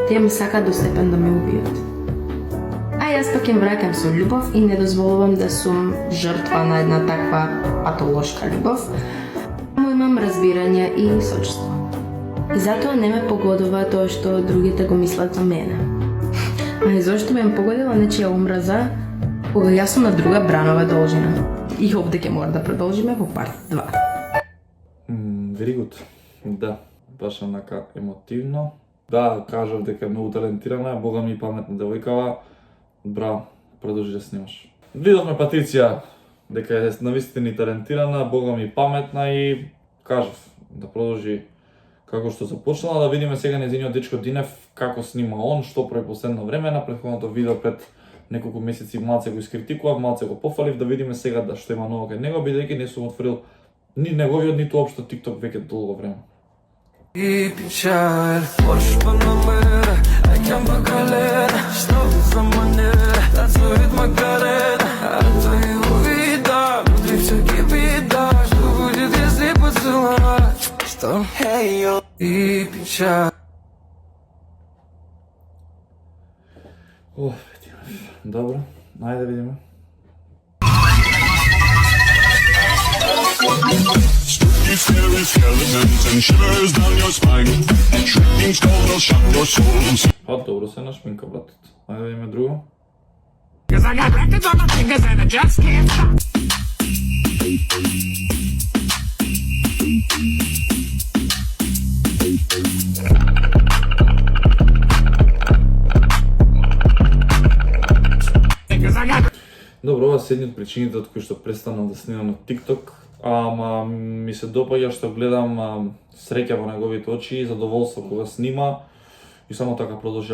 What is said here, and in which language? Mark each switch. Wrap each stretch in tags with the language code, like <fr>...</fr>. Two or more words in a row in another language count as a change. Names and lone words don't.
<mk>Тие ме сакаат до степен да ме убијат. А јас пак им враќам со љубов и не дозволувам да сум жртва на една таква патолошка љубов. Само имам разбирање и сочувство. И затоа не ме погодува тоа што другите го мислат за мене. А и зошто ме погодила нечија омраза, кога јас сум на друга бранова должина. И овде ќе мора да продолжиме во парт 2.</mk> <en>Very good.</en> <mk>Да, баш онака емотивно. Да, кажав дека е многу талентирана, бога ми паметна девојкава. Браво, продолжи да снимаш. Видовме Патриција дека е навистина талентирана, бога ми паметна и кажав да продолжи како што започнала, да видиме сега нејзиниот дечко Динев како снима он, што прави последно време. На претходното видео пред неколку месеци малце го искритикував, малце го пофалив, да видиме сега да што има ново кај него, бидејќи не сум отворил ни неговиот, ниту општо TikTok веќе долго време.</mk> <ru>И печаль, больше по номера, а я по колено, что за манера, танцует Макарена, а то его вида, внутри все кипит, да, что будет, если поцеловать, что? Эй, йо, и печаль. О,</ru> <mk>добро, ајде да видиме.</mk> <en>Spooky, scary skeletons and shivers down your spine. Shrieking skulls will shock your soul.</en> <mk>Па добро се нашминка, братот. Ајде да видиме друго.</mk> <en>Cause I got records on my fingers and I just can't stop.</en> <mk>Добро, ова се едни од причините од кои што престанав да снимам на TikTok, ама ми се допаѓа што гледам среќа во неговите очи, задоволство кога снима и само така продолжи.</mk>